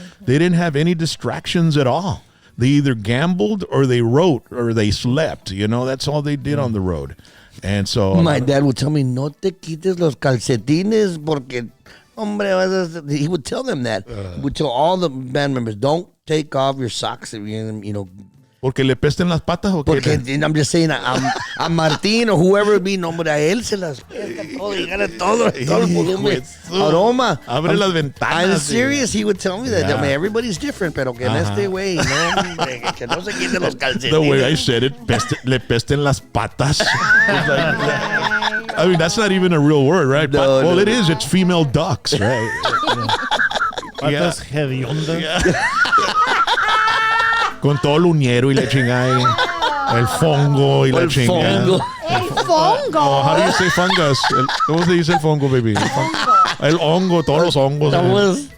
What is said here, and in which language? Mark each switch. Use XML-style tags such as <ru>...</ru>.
<en>They didn't have any distractions at all. They either gambled or they wrote or they slept. You know, that's all they did on the road. And so My dad would tell me,</en> <es>no te quites los calcetines porque, hombre,</es> <en>he would tell them that. He would tell all the band members, don't take off your socks, you know.</en> <es>Porque le pesten las patas o qué? Porque</es> <en>I'm just saying,</en> <es>a Martín</es> <en>or whoever it be,</en> <es>no, hombre, a él se las pesca todo y gana todo el volumen. Aroma. Abre las ventanas.</es> <en>I'm serious. He would tell me that. Yeah. I mean, everybody's different, pero que en este way, no, hombre, que no se quiten los calcetines. The way I said it,</en> <es>le pesten las patas.</es> <en>It's like, I mean, that's not even a real word, right? No, well, no. it is. It's female ducks, right?</en> <es>Patas hediondas. Con todo el uñero y la chingada. El fongo y la chingada. fongo. El fongo.</es> <en>Oh, how do you say fungus?</en> <es>¿Cómo se dice el fongo, baby? El hongo, todos los hongos.</es>